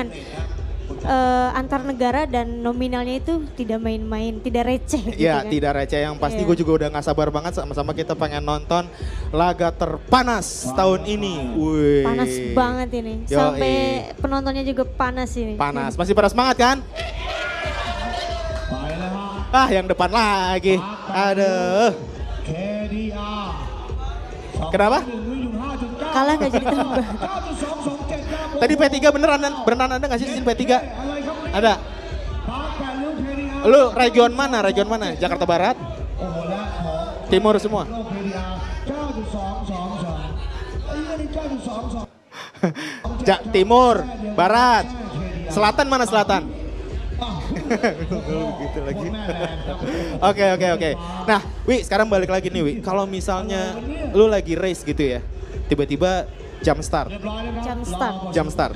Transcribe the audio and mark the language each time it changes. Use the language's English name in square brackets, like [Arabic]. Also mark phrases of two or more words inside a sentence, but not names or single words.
[Indonesian] dengan antar negara dan nominalnya itu tidak main-main, tidak receh. Gitu Ya, kan. tidak receh. Yang pasti Iya. gue juga udah gak sabar banget sama-sama kita pengen nonton laga terpanas tahun ini. Wih. Panas banget ini. Yoi. Sampai penontonnya juga panas ini. Panas. Masih pada semangat kan? [Thai] ไปแล้วฮะ [Indonesian] Yang depan lagi. Aduh. KDR Kenapa? 1.5.9 Kalah gak jadi tambah. [Thai] 9.227 ครับ [Indonesian] Tadi P3 beneran ada gak sih izin P3? [Thai] อะไรครับ [Indonesian] Ada. [Thai] 38ลูก KDR [Indonesian] Lu region mana? Region mana? Jakarta Barat? [Thai] โอ้โหและของ [Indonesian] Timur semua? [Thai] โลก KDR 9.222ไอ้เรื่องนี้9.22 [Indonesian] Timur, Barat, Selatan mana Selatan? Gitu lagi. Oke. Nah, Wi, sekarang balik lagi nih, Wi. Kalau misalnya lu lagi race gitu ya, tiba-tiba jam start. Jam start.